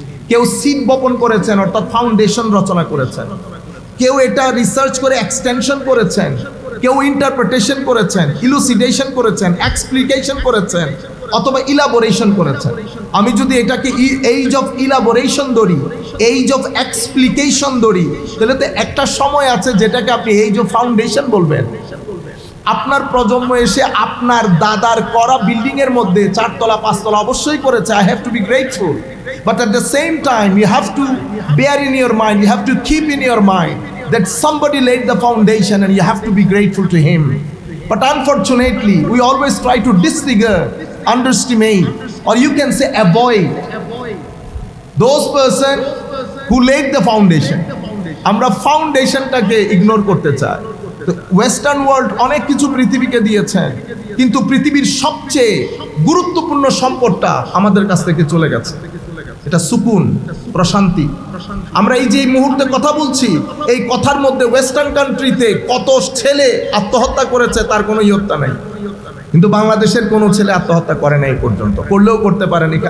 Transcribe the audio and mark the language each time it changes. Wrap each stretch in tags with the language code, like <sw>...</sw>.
<bn>কেউ সিড বপন করেছেন, অর্থাৎ ফাউন্ডেশন রচনা করেছেন, কেউ এটা রিসার্চ করে এক্সটেনশন করেছেন, কেউ ইন্টারপ্রিটেশন করেছেন, ইলুসিডেশন করেছেন, এক্সপ্লিকেশন করেছেন, অথবা ইলাবোরেশন করেছেন। আমি যদি এটাকে এইজ অফ ইলাবোরেশন ধরি, এইজ অফ এক্সপ্লিকেশন ধরি, তাহলে তো একটা সময় আছে যেটাকে আপনি এইজ অফ ফাউন্ডেশন বলবেন। আপনার প্রজন্ম এসে আপনার দাদার করা বিল্ডিং এর মধ্যে 4 তলা 5 তলা অবশ্যই করেছে, I have to be grateful, but</bn> <en>at the same time you have to bear in your mind, you have to keep in your mind that somebody laid the foundation and you have to be grateful to him. But unfortunately we always try to disregard, underestimate, or you can say avoid those person who laid the foundation.</en> <bn>আমরা ফাউন্ডেশনটাকে ignore করতে চাই। Western world অনেক কিছু পৃথিবীকে দিয়েছেন, কিন্তু পৃথিবীর সবচেয়ে গুরুত্বপূর্ণ সম্পদটা আমাদের কাছ থেকে চলে গেছে, এটা সুকুন, প্রশান্তি। আমরা এই যে এই মুহূর্তে কথা বলছি, এই কথার মধ্যে ওয়েস্টার্ন কান্ট্রিতে কত ছেলে আত্মহত্যা করেছে তার কোনো ইয়ত্তা নেই, কিন্তু বাংলাদেশের কোনো ছেলে আত্মহত্যা করে নাই পর্যন্ত, করলেও করতে পারেনি।</bn>